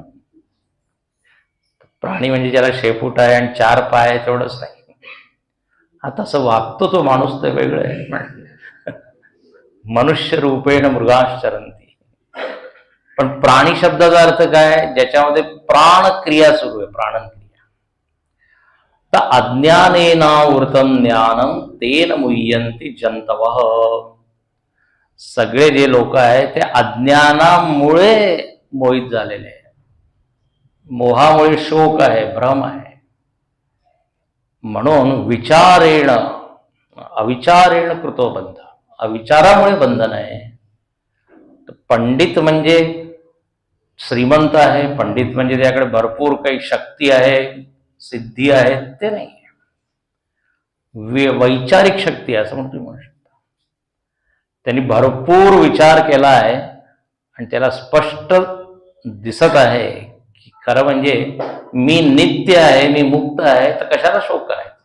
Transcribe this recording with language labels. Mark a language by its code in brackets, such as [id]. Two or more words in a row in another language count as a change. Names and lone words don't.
[mr] प्राणी म्हणजे ज्याला शेपूट आहे आणि 4 पाय आहे तेवढंच नाही, आता असं वागतो तो माणूस तर वेगळं आहे. [sa] मनुष्य रूपेण मृगाश्चरंती. [mr] पण प्राणी शब्दाचा अर्थ काय? ज्याच्यामध्ये प्राणक्रिया सुरू आहे, प्राणक्रिया. [sa] तर अज्ञानेनावृतम ज्ञानम तेन मुह्यंती जंतवः. [mr] सगळे जे लोक आहेत ते अज्ञानामुळे मोहित झालेले आहे. मोहामुळे शोक आहे, भ्रम आहे. [sa] म्हणून विचारेण अविचारेण कृतो बंध. [mr] अविचारामुळे बंधन आहे. पंडित म्हणजे श्रीमंत आहे, पंडित म्हणजे त्याकडे भरपूर काही शक्ती आहे, सिद्धी आहे, ते नाही. वैचारिक शक्ती असं म्हणून तुम्ही म्हणू शकता. त्यांनी भरपूर विचार केला आहे आणि त्याला स्पष्ट दिसत आहे की खरं म्हणजे मी नित्य आहे, मी मुक्त आहे, तर कशाला शोक करायचा.